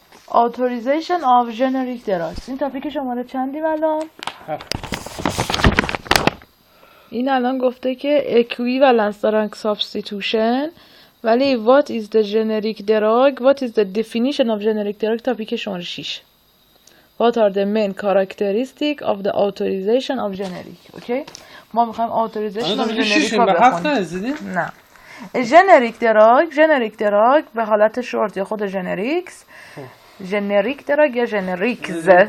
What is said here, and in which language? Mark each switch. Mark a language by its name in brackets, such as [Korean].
[English] authorization of generic drugs. [Persian] این تاپیک شماره چندیم الان؟ این الان گفته که [English] equivalence drug substitution، [Persian] ولی [English] what is the generic drug, what is the definition of generic drug [Persian] تاپیک شماره 6. [English] What are the main characteristics of the authorization of generic. [Persian] اوکی؟ ما میخوایم [English] authorization of generic [Persian] ها بخونیم. نه. generic drug به حالت شورت یا خود generics، generic drug یا generics.